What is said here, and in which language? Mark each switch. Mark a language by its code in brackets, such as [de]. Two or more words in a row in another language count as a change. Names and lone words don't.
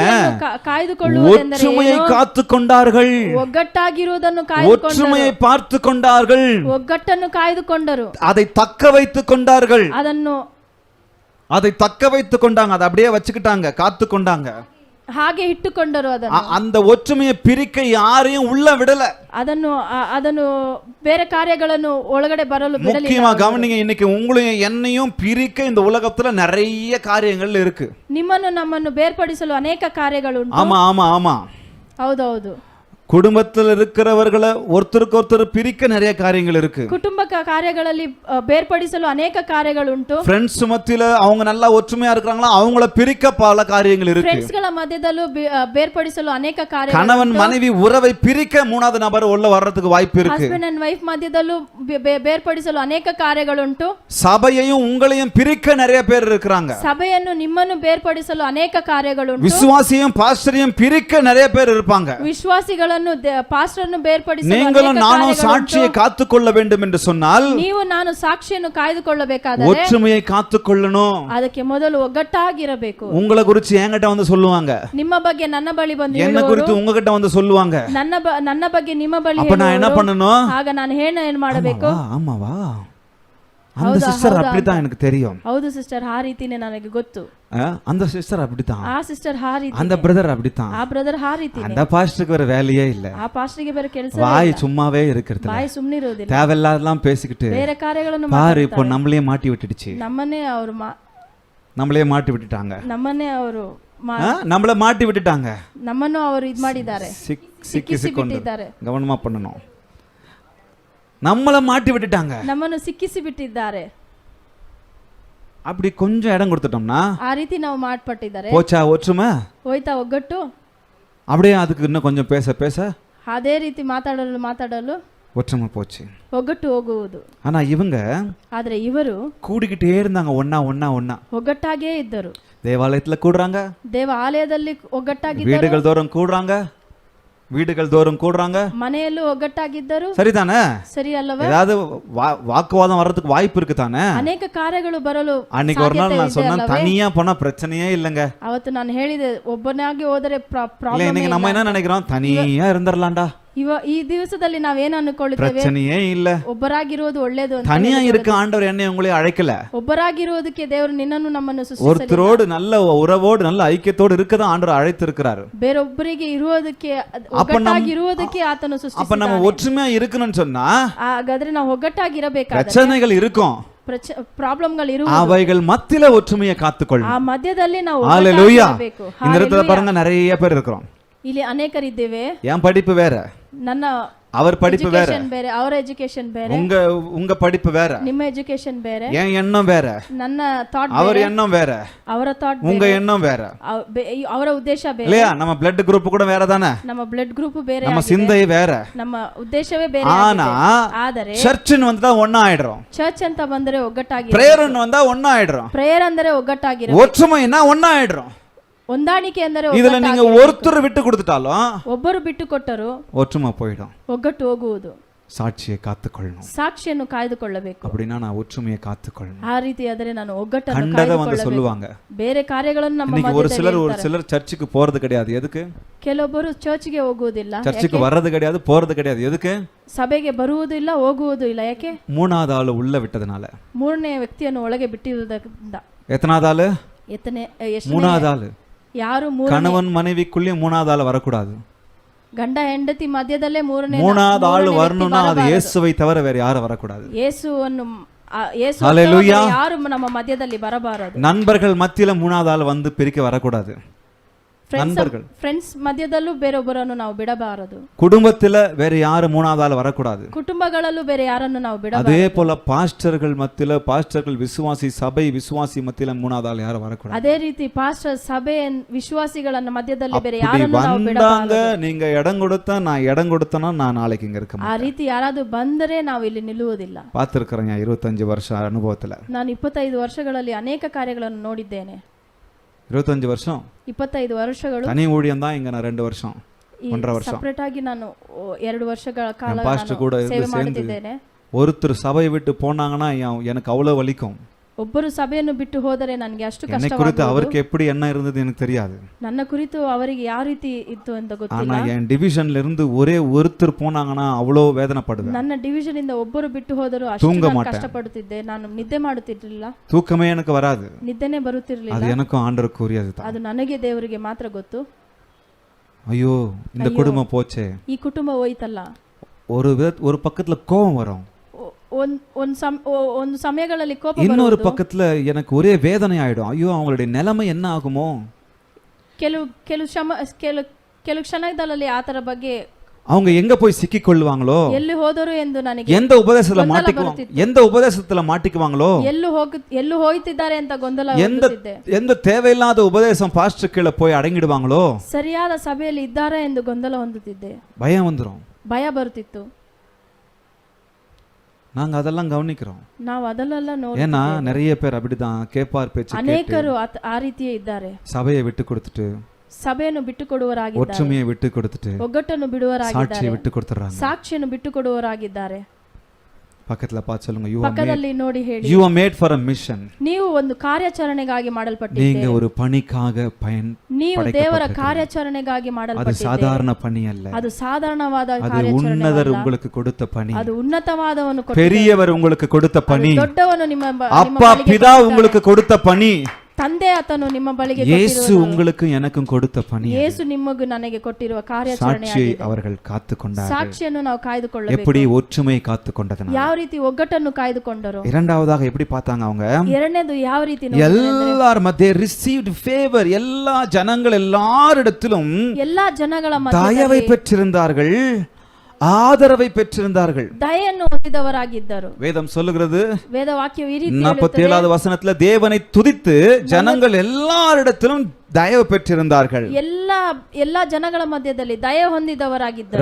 [kn] ಕಾಯ್ದುಕೊಳ್ಳುವುದೆಂದರೆ [ta] ஒற்றுமையை காத்துக்கொண்டார்கள். [kn] ಒಗ್ಗಟ್ಟಾಗಿರುವುದನ್ನು [ta] ஒற்றுமையை பார்த்து கொண்டார்கள். [kn] ಒಗ್ಗಟ್ಟನ್ನು ಕಾಯ್ದುಕೊಂಡರು. [ta] அதை தக்க வைத்துக் கொண்டார்கள். அதை தக்க வைத்துக் கொண்டாங்க. அதை அப்படியே வச்சுக்கிட்டாங்க, காத்து கொண்டாங்க, [kn] ಹಾಗೆ ಇಟ್ಟುಕೊಂಡರು. ಅದನ್ನು, [ta] அந்த ஒற்றுமையை பிரிக்க யாரையும் உள்ள விடல. [kn] ಅದನ್ನು ಬೇರೆ ಕಾರ್ಯಗಳನ್ನು ಒಳಗಡೆ ಬರಲು ಬಿಡಲಿಲ್ಲ. [ta] முக்கியமா கவனிங்க, இன்னைக்கு உங்களையும் என்னையும் பிரிக்க இந்த உலகத்துல நிறைய காரியங்கள் இருக்கு. [kn] ನಿಮ್ಮನ್ನು ನಮ್ಮನ್ನು ಬೇರ್ಪಡಿಸಲು ಅನೇಕ ಕಾರ್ಯಗಳು. [ta] ஆமா ஆமா ஆமா, [kn] ಹೌದೌದು. [ta] குடும்பத்தில் இருக்கிறவர்களை ஒருத்தருக்கு ஒருத்தர் பிரிக்க நிறைய காரியங்கள் இருக்கு. [kn] ಕುಟುಂಬ ಕಾರ್ಯಗಳಲ್ಲಿ ಬೇರ್ಪಡಿಸಲು ಅನೇಕ ಕಾರ್ಯಗಳುಂಟು. [ta] ಫ್ರೆಂಡ್ಸ್ ಮத்தியில அவங்க நல்லா ஒற்றுமையா இருக்காங்களா, அவங்கள பிரிக்க பல காரியங்கள் இருக்கு. [kn] ಫ್ರೆಂಡ್ಸ್ ಗಳ ಮಧ್ಯದಲ್ಲೂ ಬೇರ್ಪಡಿಸಲು ಅನೇಕ ಕಾರ್ಯಗಳು. [ta] கணவன் மனைவி உறவை பிரிக்க மூணாவது நபர் உள்ள வர்றதுக்கு வாய்ப்பு இருக்கு. [en] husband and wife [kn] ಮಧ್ಯದಲ್ಲೂ ಬೇರ್ಪಡಿಸಲು ಅನೇಕ ಕಾರ್ಯಗಳುಂಟು. [ta] சபையையும் உங்களையும் பிரிக்க நிறைய பேர் இருக்காங்க. [kn] ಸಭೆಯನ್ನು ನಿಮ್ಮನ್ನು ಬೇರ್ಪಡಿಸಲು ಅನೇಕ ಕಾರ್ಯಗಳುಂಟು. [ta] விசுவாசியும் பாஸ்டரையும் பிரிக்க நிறைய பேர் இருப்பாங்க. [kn] ವಿಶ್ವಾಸಿಗಳನ್ನು ಪಾಸ್ಟರನ್ನು ಬೇರ್ಪಡಿಸಲು [ta] நீங்களும் நானும் சாட்சியை காத்துக்கொள்ள வேண்டும் என்று சொன்னால், [kn] ನೀವು ನಾನು ಸಾಕ್ಷಿಯನ್ನು ಕಾಯ್ದುಕೊಳ್ಳಬೇಕಾದರೆ [ta] ஒற்றுமையை காத்துக்கொள்ளணும். [kn] ಅದಕ್ಕೆ ಮೊದಲು ಒಗ್ಗಟ್ಟಾಗಿರಬೇಕು. [ta] உங்களை குறித்து என்கிட்ட வந்து சொல்லுவாங்க, [kn] ನಿಮ್ಮ ಬಗ್ಗೆ ನನ್ನ ಬಳಿ ಬಂದು [ta] என்ன குறித்து உங்ககிட்ட வந்து சொல்லுவாங்க, [kn] ನನ್ನ ಬಗ್ಗೆ ನಿಮ್ಮ ಬಳಿ [ta] அப்ப நான் என்ன பண்ணணும்? [kn] ಆಗ ನಾನು ಏನು ಮಾಡಬೇಕು? [ta] ஆமாவா அந்த சிஸ்டர் அப்படிதான் எனக்கு தெரியும், [kn] ಹೌದು ಸಿಸ್ಟರ್, ಆ ರೀತಿನೇ ನನಗೆ ಗೊತ್ತು. [ta] அந்த சிஸ்டர் அப்படித்தான், [kn] ಆ ಸಿಸ್ಟರ್ ಆ ರೀತಿ, [ta] அந்த பிரதர் அப்படித்தான், [kn] ಆ ಬ್ರದರ್ ಆ ರೀತಿ. [ta] அந்த பாஸ்டருக்கு வேற வேலையே இல்ல, [kn] ಆ ಪಾಸ್ಟರ್ಗೆ ಬೇರೆ ಕೆಲಸ, [ta] வாய் சும்மாவே இருக்கிறது, [kn] ಬಾಯಿ ಸುಮ್ಮನೆ ಇರೋದಿಲ್ಲ, [ta] தேவையில்லாதெல்லாம் பேசிக்கிட்டு [kn] ಬೇರೆ ಕಾರ್ಯಗಳನ್ನು [ta] பாரு இப்போ நம்மளே மாட்டி விட்டுடுச்சு, [kn] ನಮ್ಮನ್ನೇ ಅವರು [ta] நம்மளே மாட்டி விட்டுட்டாங்க, [kn] ನಮ್ಮನ್ನೇ ಅವರು [ta] நம்மள மாட்டி விட்டுட்டாங்க, [kn] ನಮ್ಮನ್ನು ಅವರು ಇದು ಮಾಡಿದ್ದಾರೆ, [ta] சிக்கிசிக்கிட்டாரு. கவனமா பண்ணணும், நம்மள மாட்டி விட்டுட்டாங்க, [kn] ನಮ್ಮನ್ನು ಸಿಕ್ಕಿಸಿ ಬಿಟ್ಟಿದ್ದಾರೆ. [ta] அப்படி கொஞ்சம் இடம் கொடுத்துட்டோம்னா [kn] ಆ ರೀತಿ ನಾವು ಮಾಡ್ಪಟ್ಟಿದ್ದಾರೆ, [ta] போச்சா ஒற்றுமை, [kn] ಹೋಯ್ತಾ ಒಗ್ಗಟ್ಟು. [ta] அப்படியே அதுக்கு இன்னும் கொஞ்சம் பேச பேச [kn] ಅದೇ ರೀತಿ ಮಾತಾಡಲು [ta] ஒற்றுமை போச்சு. [kn] ಒಗ್ಗಟ್ಟು ಹೋಗುವುದು. [ta] ஆனா இவங்க [kn] ಆದ್ರೆ ಇವರು [ta] கூடிக்கிட்டே இருந்தாங்க, ஒன்னா ஒன்னா ஒன்னா [kn] ಒಗ್ಗಟ್ಟಾಗೇ ಇದ್ದರು. [ta] தேவாலயத்துல கூடுறாங்க, [kn] ದೇವಾಲಯದಲ್ಲಿ ಒಗ್ಗಟ್ಟಾಗಿದ್ದರು, [ta] வீடுகள் தோறும் கூடுறாங்க, வீடுகள் தோறும் கூடுறாங்க, [kn] ಮನೆಯಲ್ಲೂ ಒಗ್ಗಟ್ಟಾಗಿದ್ದರು. [ta] சரிதானே? [kn] ಸರಿ ಅಲ್ಲವೇ? [ta] ஏதாவது வாக்குவாதம் வர்றதுக்கு வாய்ப்பு இருக்கு தானே? [kn] ಅನೇಕ ಕಾರ್ಯಗಳು ಬರಲು [ta] அன்னைக்கு ஒரு நாள் நான் சொன்னேன், தனியா போனா பிரச்சனையே இல்லங்க. [kn] ಅವತ್ತು ನಾನು ಹೇಳಿದೆ, ಒಬ್ಬನಾಗಿ ಹೋದರೆ ಪ್ರಾಬ್ಲಮ್. [ta] இன்னைக்கு நம்ம என்ன நினைக்கிறோம், தனியா இருந்துடலாம்டா. [kn] ಈ ದಿವಸದಲ್ಲಿ ನಾವೇನು ಅನ್ಕೊಳ್ಳುತ್ತೇವೆ, [ta] பிரச்சனையே இல்ல, [kn] ಒಬ್ಬರಾಗಿರೋದು ಒಳ್ಳೇದು ಅಂತ. [ta] தனியா இருக்க ஆண்டவர் என்னை உங்களை அழைக்கல, [kn] ಒಬ್ಬರಾಗಿರೋದಕ್ಕೆ ದೇವರು ನಿನ್ನನ್ನು ನಮ್ಮನ್ನು ಸೃಷ್ಟಿಸಲಿಲ್ಲ. [ta] ஒருத்தரோடு நல்ல உறவோடு நல்ல ஐக்கியத்தோடு இருக்கதான் ஆண்டவர் அழைத்திருக்கிறார். [kn] ಬೇರೊಬ್ಬರಿಗೆ ಇರುವುದಕ್ಕೆ, ಒಗ್ಗಟ್ಟಾಗಿರುವುದಕ್ಕೆ ಆತನು ಸೃಷ್ಟಿಸಿದ್ದಾನೆ. [ta] அப்ப நம்ம ஒற்றுமையா இருக்கணும்னு சொன்னா [kn] ಹಾಗಾದ್ರೆ ನಾವು ಒಗ್ಗಟ್ಟಾಗಿರಬೇಕಾದ್ರೆ [ta] பிரச்சனைகள் இருக்கும், [kn] ಪ್ರಾಬ್ಲಮ್ಗಳು ಇರುವುದು, [ta] அவைகள் மத்தியில ஒற்றுமையை காத்துக்கொள்ளும். [kn] ಆ ಮಧ್ಯದಲ್ಲಿ ನಾವು [ta] ஹalleluya. [kn] ಒಗ್ಗಟ್ಟಾಗಿರಬೇಕು. [ta] இந்த இடத்துல பாருங்க, நிறைய பேர் இருக்கிறோம். [kn] ಇಲ್ಲಿ ಅನೇಕರಿದ್ದೇವೆ. [ta] என் படிப்பு வேற, [kn] ನನ್ನ [ta] அவர் படிப்பு வேற, [kn] ಬೇರೆ, ಅವರ ಎಜುಕೇಶನ್ ಬೇರೆ, [ta] உங்க படிப்பு வேற, [kn] ನಿಮ್ಮ ಎಜುಕೇಶನ್ ಬೇರೆ, [ta] என் எண்ணம் வேற, [kn] ನನ್ನ ಥಾಟ್ [ta] அவர் எண்ணம் வேற, [kn] ಅವರ ಥಾಟ್ [ta] உங்க எண்ணம் வேற, [kn] ಅವರ ಉದ್ದೇಶ ಬೇರೆ [ta] இல்லையா? நம்ம [en] blood group [ta] கூட வேற தானே, [kn] ನಮ್ಮ [en] blood group [kn] ಬೇರೆ, [ta] நம்ம சிந்தை வேற, [kn] ನಮ್ಮ ಉದ್ದೇಶವೇ ಬೇರೆ. [ta] ஆனா [kn] ಆದರೆ [ta] சர்ச்னு வந்தா ஒண்ணா ஆயிடுறோம், [kn] ಚರ್ಚ್ ಅಂತ ಬಂದ್ರೆ ಒಗ್ಗಟ್ಟಾಗಿ, [ta] பிரேயர்னு வந்தா ஒண்ணா ஆயிடுறோம், [kn] ಪ್ರೇಯರ್ ಅಂದರೆ ಒಗ್ಗಟ್ಟಾಗಿರ, [ta] ஒற்றுமைனா ஒண்ணா ஆயிடுறோம். [kn] ಹೊಂದಾಣಿಕೆ ಅಂದರೆ [ta] இதுல நீங்க ஒருத்தர் விட்டு கொடுத்துட்டாலும் [kn] ಒಬ್ಬರು ಬಿಟ್ಟು ಕೊಟ್ಟರು [ta] ஒற்றுமை போயிடும். [kn] ಒಗ್ಗಟ್ಟು ಹೋಗುವುದು. [ta] சாட்சியை காத்துக்கொள்ளணும், [kn] ಸಾಕ್ಷಿಯನ್ನು ಕಾಯ್ದುಕೊಳ್ಳಬೇಕು. [ta] அப்படின்னா நான் ஒற்றுமையை காத்துக்கொள்ளணும். [kn] ಆ ರೀತಿ ಆದರೆ ನಾನು ಒಗ್ಗಟ್ಟನ್ನು [ta] கண்டத வந்து சொல்லுவாங்க. [kn] ಬೇರೆ ಕಾರ್ಯಗಳನ್ನು ನಮ್ಮ [ta] இன்னைக்கு ஒரு சிலர் சர்ச்சுக்கு போறது கிடையாது, எதுக்கு? [kn] ಕೆಲವೊಬ್ಬರು ಚರ್ಚ್ಗೆ ಹೋಗುವುದಿಲ್ಲ, [ta] சர்ச்சுக்கு வர்றது கிடையாது, போறது கிடையாது, எதுக்கு? [kn] ಸಭೆಗೆ ಬರುವುದಿಲ್ಲ, ಹೋಗುವುದು ಇಲ್ಲ. ಯಾಕೆ? [ta] மூணாவது ஆளு உள்ள விட்டதனால. [kn] ಮೂರನೇ ವ್ಯಕ್ತಿಯನ್ನು ಒಳಗೆ ಬಿಟ್ಟಿರುವುದರಿಂದ. [ta] எத்தனாவது ஆளு? மூணாவது ஆளு. [kn] ಯಾರು? [ta] கணவன் மனைவிக்குள்ளே மூணாவது ஆள் வரக்கூடாது. [kn] ಗಂಡ ಹೆಂಡತಿ ಮಧ್ಯದಲ್ಲೇ [ta] மூணாவது ஆள் வரணும்னா அது இயேசுவை தவிர வேற யாரும் வரக்கூடாது. [kn] ಯೇಸುವನ್ನು ಯಾರು ನಮ್ಮ ಮಧ್ಯದಲ್ಲಿ ಬರಬಾರದು. [ta] நண்பர்கள் மத்தியில மூணாவது ஆள் வந்து பிரிக்க வரக்கூடாது. நண்பர்கள் [kn] ಫ್ರೆಂಡ್ಸ್ ಮಧ್ಯದಲ್ಲೂ ಬೇರೊಬ್ಬರನ್ನು ನಾವು ಬಿಡಬಾರದು. [ta] குடும்பத்துல வேற யாரும் மூணாவது ஆள் வரக்கூடாது. [kn] ಕುಟುಂಬಗಳಲ್ಲೂ ಬೇರೆ ಯಾರನ್ನು ನಾವು ಬಿಡಬಾರದು. [ta] அதே போல பாஸ்டர்கள் மத்தியில, பாஸ்டர்கள் விசுவாசி சபை விசுவாசி மத்தியில மூணாவது ஆள் யாரும் வரக்கூடாது. [kn] ಅದೇ ರೀತಿ ಪಾಸ್ಟರ್ ಸಭೆ ವಿಶ್ವಾಸಿಗಳನ್ನ ಮಧ್ಯದಲ್ಲಿ ಬೇರೆ ಯಾರನ್ನು ನಾವು ಬಿಡಬಾರದು. [ta] நீங்க இடம் கொடுத்தா, நான் இடம் கொடுத்தனா நான் நாளைக்கு இங்க இருக்க மாட்டேன். [kn] ಆ ರೀತಿ ಯಾರಾದರೂ ಬಂದರೆ ನಾವು ಇಲ್ಲಿ ನಿಲ್ಲುವುದಿಲ್ಲ. [ta] பார்த்திருக்கிறேன் 25 வருஷ ಅನುಭವத்துல. [kn] ನಾನು 25 ವರ್ಷಗಳಲ್ಲಿ ಅನೇಕ ಕಾರ್ಯಗಳನ್ನು ನೋಡಿದ್ದೇನೆ. [ta] 25 வருஷம் [kn] 25 ವರ್ಷಗಳು [ta] தனி ஊழியம் தான். இங்க நான் 2 வருஷம் 1.5 வருஷம் [kn] ಸೆಪರೇಟ್ ಆಗಿ ನಾನು 2 ವರ್ಷಗಳ ಕಾಲ [ta] பாஸ்டர் கூட [kn] ಸೇವೆ [ta] சேர்ந்து [kn] ಮಾಡುತ್ತಿದ್ದೇನೆ. [ta] ஒருத்தர் சபையை விட்டு போனாங்கன்னா எனக்கு அவ்வளவு வலிக்கும். [kn] ಒಬ್ಬರು ಸಭೆಯನ್ನು ಬಿಟ್ಟು ಹೋದರೆ ನನಗೆ ಅಷ್ಟು [ta] என்னை குறித்து அவருக்கு எப்படி என்ன இருந்தது எனக்கு தெரியாது. [kn] ನನ್ನ ಕುರಿತು ಅವರಿಗೆ ಯಾವ ರೀತಿ ಇತ್ತು ಅಂತ ಗೊತ್ತಿಲ್ಲ. [ta] ஆனா என் டிவிஷன்ல இருந்து ஒரே ஒருத்தர் போனாங்கன்னா அவ்வளவு வேதனைப்படுவேன். [kn] ನನ್ನ ಡಿವಿಷನ್ ಇಂದ ಒಬ್ಬರು ಬಿಟ್ಟು ಹೋದರು ಅಷ್ಟು ನಾನು ಕಷ್ಟಪಡುತ್ತಿದ್ದೆ. ನಾನು ನಿದ್ದೆ ಮಾಡುತ್ತಿರಲಿಲ್ಲ. [ta] தூக்கமே எனக்கு வராது. [kn] ನಿದ್ದೆನೇ ಬರುತ್ತಿರಲಿಲ್ಲ. [ta] அது எனக்கும் ஆண்டவருக்கு உரியது. [kn] ಅದು ನನಗೆ ದೇವರಿಗೆ ಮಾತ್ರ ಗೊತ್ತು. [ta] ஐயோ இந்த குடும்பம் போச்சே. [kn] ಈ ಕುಟುಂಬ ಹೋಯ್ತಲ್ಲ. [ta] ஒரு பக்கத்துல கோபம் வரும். [kn] ಒಂದು ಸಮಯಗಳಲ್ಲಿ ಕೋಪ, [ta] இன்னொரு பக்கத்துல எனக்கு ஒரே வேதனை ஆயிடும். ஐயோ அவங்களுடைய நிலைமை என்ன ஆகுமோ. [kn] ಕೆಲವು ಕ್ಷಣದಲ್ಲಿ ಆತರ ಬಗ್ಗೆ [ta] அவங்க எங்க போய் சிக்கி கொள்வாங்களோ, [kn] ಎಲ್ಲಿ ಹೋದರು ಎಂದು ನನಗೆ, [ta] எந்த உபதேசத்துல மாட்டிக்குவாங்களோ, [kn] ಎಲ್ಲೂ ಹೋಯ್ತಿದ್ದಾರೆ ಅಂತ ಗೊಂದಲ ಆಗುತ್ತಿದೆ. [ta] எந்த தேவையில்லாத உபதேசம் பாஸ்டர் கீழ போய் அடங்கிடுவாங்களோ, [kn] ಸರಿಯಾದ ಸಭೆಯಲ್ಲಿ ಇದ್ದಾರೆ ಎಂದು ಗೊಂದಲ ಹೊಂದುತ್ತಿದ್ದೆ. [ta] பயம் வந்துரும், [kn] ಭಯ ಬರುತ್ತಿತ್ತು. [ta] நாங்க அதெல்லாம் கவனிக்கிறோம். [kn] ನಾವು ಅದೆಲ್ಲ ನೋಡಿ, [ta] ஏன்னா நிறைய பேர் அப்படிதான் கேப்பார் பேச்சு கேட்டு [kn] ಅನೇಕರು ಆ ರೀತಿಯೇ ಇದ್ದಾರೆ. [ta] சபையை விட்டு கொடுத்துட்டு, [kn] ಸಭೆಯನ್ನು ಬಿಟ್ಟು ಕೊಡುವರಾಗಿದ್ದಾರೆ, [ta] ஒற்றுமையை விட்டு கொடுத்துட்டு, [kn] ಒಗ್ಗಟ್ಟನ್ನು ಬಿಡುವರಾಗಿದ್ದಾರೆ, [ta] சாட்சியை விட்டு கொடுத்துறாங்க. [kn] ಸಾಕ್ಷಿಯನ್ನು ಬಿಟ್ಟು ಕೊಡುವರಾಗಿದ್ದಾರೆ. [ta] பக்கத்துல பார்த்து சொல்லுங்க, [en] you [kn] ಪಕ್ಕದಲ್ಲಿ ನೋಡಿ ಹೇಳಿ, [en] are made for a mission. [kn] ನೀವು ಒಂದು ಕಾರ್ಯಾಚರಣೆಗಾಗಿ [ta] நீங்க [kn] ಮಾಡಲ್ಪಟ್ಟಿದ್ದೀರಿ. [ta] ஒரு பணிக்காக [kn] ನೀವು ದೇವರ ಕಾರ್ಯಾಚರಣೆಗಾಗಿ [ta] அது [kn] ಮಾಡಲ್ಪಟ್ಟಿದ್ದೀರಿ. [ta] சாதாரண பணி அல்ல, [kn] ಅದು ಸಾಧಾರಣವಾದ [ta] அது [kn] ಕಾರ್ಯಾಚರಣೆ [ta] உன்னதர் [kn] ಅಲ್ಲ. [ta] உங்களுக்கு கொடுத்த பணி, [kn] ಅದು ಉನ್ನತವಾದವನು ಕೊಟ್ಟಿದ್ದಾನೆ. [ta] பெரியவர் உங்களுக்கு கொடுத்த பணி, [kn] ದೊಡ್ಡವನು ನಿಮ್ಮ [ta] அப்பா பிதா உங்களுக்கு கொடுத்த பணி, [kn] ತಂದೆ ಆತನು ನಿಮ್ಮ ಬಳಿಗೆ [ta] இயேசு உங்களுக்கு எனக்கும் கொடுத்த பணி. [kn] ಯೇಸು ನಿಮಗೂ ನನಗೆ ಕೊಟ್ಟಿರುವ ಕಾರ್ಯಾಚರಣೆ [ta] சாட்சியை அவர்கள் காத்துக்கொண்டார்கள். [kn] ಸಾಕ್ಷಿಯನ್ನು ನಾವು ಕಾಯ್ದುಕೊಳ್ಳಬೇಕು. [ta] எப்படி ஒற்றுமையை காத்துக்கொண்டதனால். [kn] ಯಾವ ರೀತಿ ಒಗ್ಗಟ್ಟನ್ನು ಕಾಯ್ದುಕೊಂಡರು. [ta] இரண்டாவதாக எப்படி பார்த்தாங்க அவங்க? [kn] ಎರಡನೇದು ಯಾವ ರೀತಿ [ta] எல்லாரும் [en] they received favor. [ta] எல்லா ஜனங்கள் எல்லாரிடத்திலும் [kn] ಎಲ್ಲಾ ಜನಗಳ ಮಧ್ಯದಲ್ಲಿ [ta] தயவை பெற்றிருந்தார்கள், ஆதரவை பெற்றிருந்தார்கள், [kn] ದಯೆಯನ್ನು ಹೊಂದಿದವರಾಗಿದ್ದರು. [ta] வேதம் சொல்லுகிறது, [kn] ವೇದವಾಕ್ಯವು ಈ ರೀತಿ [ta] 47வது வசனத்துல தேவனை துதித்து ஜனங்கள் எல்லாரிடத்திலும் தயவு பெற்றிருந்தார்கள். [kn] ಎಲ್ಲಾ ಜನಗಳ ಮಧ್ಯದಲ್ಲಿ ದಯೆ ಹೊಂದಿದವರಾಗಿದ್ದರು.